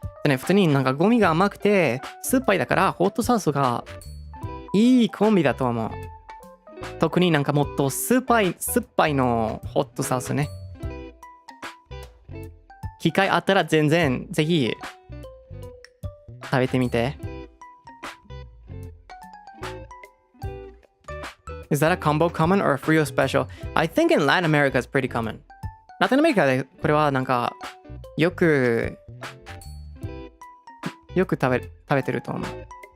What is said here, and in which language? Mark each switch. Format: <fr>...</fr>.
<ja>でね、普通になんかゴミが甘くて、酸っぱいだから、ホットソースがいいコンビだと思う。特になんかもっと酸っぱいのホットソースね。機会あったら全然ぜひ食べてみて。</ja> <en>Is that a combo common or a Frio special? I think in Latin America it's pretty common.</en> <ja>ラテンアメリカでこれはなんかよく食べてると思う。</ja>